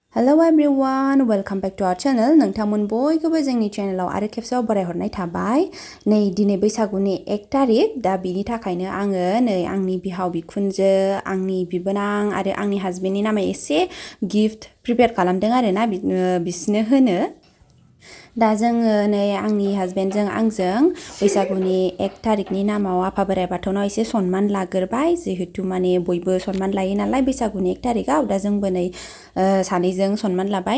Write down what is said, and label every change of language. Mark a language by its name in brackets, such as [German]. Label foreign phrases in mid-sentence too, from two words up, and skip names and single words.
[English] Hello everyone, welcome back to our channel. [Bodo] Nwngtang बयखौबो जोंनि चेनेलाव आरो खेबसेबाव बरायहरनाय थाबाय। नै दिनै बैसागुनि 1 तारिख दा बिनि थाखायनो आङो नै आंनि बिहाव बिखुनजो, आंनि बिबोनां आरो आंनि हासबेन्डनि नामै एसे [English] gift prepare [Bodo] खालामदों आरो ना बिसनो होनो। दा जोङो नै आंनि हासबेन्डजों आंजों बैसागुनि 1 तारिखनि नामाव आफा बोराइ बाथौनाव एसे सनमान लाग्रोबाय जिहेतु माने बयबो सनमान लायो नालाय बैसागुनि 1 तारिखआव दा जोंबो नै सानैजों सनमान लाबाय।